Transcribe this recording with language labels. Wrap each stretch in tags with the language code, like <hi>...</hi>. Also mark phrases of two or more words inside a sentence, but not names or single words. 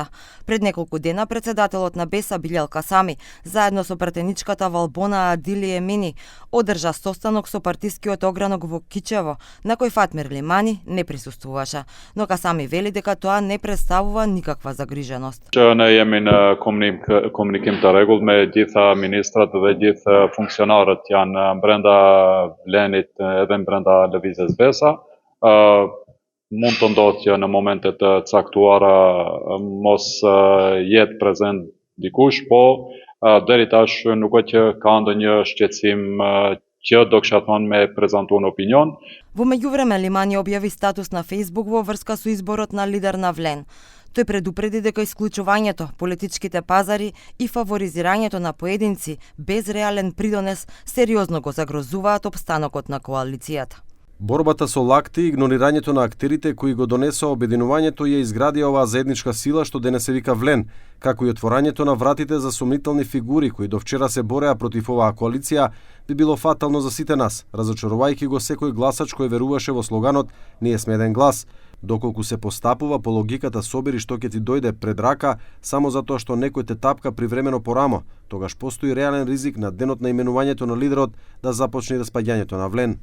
<mk>Пред неколку дена председателот на Беса Билјал Касами, заедно со пратеничката Валбона Адили Емини, одржа состанок со партискиот огранок во Кичево, на кој Фатмир Лимани не присуствуваше. Но Касами вели дека тоа не представува никаква загриженост.</mk> <sq>Ne jemi në komunikim të rregull me gjitha ministrat dhe gjithë funksionarët janë brenda Vlenit edhe brenda lëvizjes Besa. Mund të ndodhë që në momente të caktuara mos jetë prezent dikush, po deri tash nuk është që ka ndonjë shqetësim që do kisha thonë me prezantuar në opinion.</sq> <mk>Во меѓувреме Лимани објави статус на Facebook во врска со изборот на лидер на Влен. Тој предупреди дека исклучувањето, политичките пазари и фаворизирањето на поединци без реален придонес сериозно го загрозуваат опстанокот на коалицијата. Борбата со лакти и игнорирањето на актерите кои го донесоа обединувањето ја изгради оваа заедничка сила што денес се вика Влен, како и отворањето на вратите за сомнителни фигури кои до вчера се бореа против оваа коалиција, би било фатално за сите нас, разочарувајќи го секој гласач кој веруваше во слоганот "Ние сме еден глас", доколку се постапува по логиката собери што ќе ти дојде пред рака само затоа што некој те тапка привремено по рамо, тогаш постои реален ризик на денот на именувањето на лидерот да започне распаѓањето на Влен.</mk>